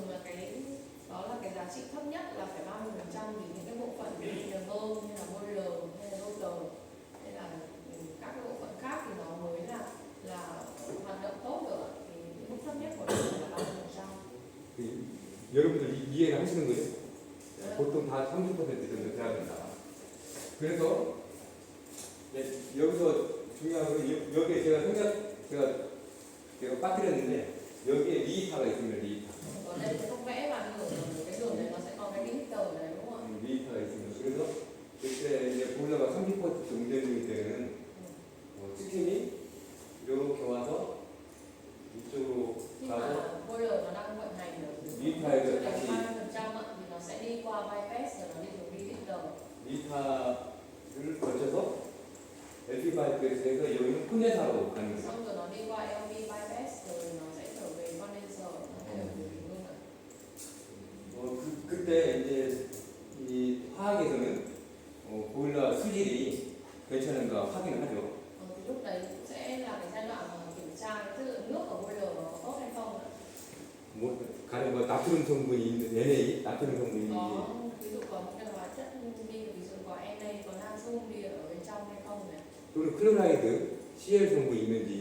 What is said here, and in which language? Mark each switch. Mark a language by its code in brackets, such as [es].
[vi] Thường là đó là cái giá trị thấp nhất là phải 30% vì những cái bộ phận như là bơm, như là boiler, hay là rotor, hay là các cái bộ phận khác thì nó mới là hoạt động tốt được, thì mức thấp nhất của nó là 30%. [ko] 여러분들 이해를 하시는 거죠? 보통 다 30% 정도 돼야 된다. 그래서 여기서 중요한 건 여기에 제가 빠뜨렸는데 여기에 리히터가 있습니다. 리히터. [vi] Ở đây sẽ không vẽ vào cái đường này nó sẽ có cái liter này đúng không ạ? [ko] 리히터가 있습니다. 그래서 그때 이제 보일러가 30% 운전 중일 때는 스팀이 이렇게 와서 이쪽으로 [vi] Khi [ko] 가서 [vi] mà boiler nó đang vận hành ở [ko] 리히터에서 다시 [vi] 30% thì nó sẽ đi qua bypass rồi nó đi xuống liter. [ko] 리히터를 거쳐서 LP 파이프에서 해서 여기는 콘덴서로 가는 거죠. [vi] Xong rồi nó đi qua LV bypass rồi nó sẽ trở về condenser, nó sẽ ở dưới luôn ạ. [ko] 그때 이제 이 화학에서는 보일러 수질이 괜찮은가 확인을 하죠. [vi] Thì lúc đấy cũng sẽ là cái giai đoạn mà kiểm tra cái chất lượng nước ở boiler nó có tốt hay không ạ? [ko] 가령 나트륨 성분이 있는 NA, 나트륨 성분이 있는지 [vi] Có, ví dụ có những cái hóa chất đi, ví dụ có Na, có natrum đi ở bên trong hay không này, [ko] 또는 클로라이드, CL 성분이 있는지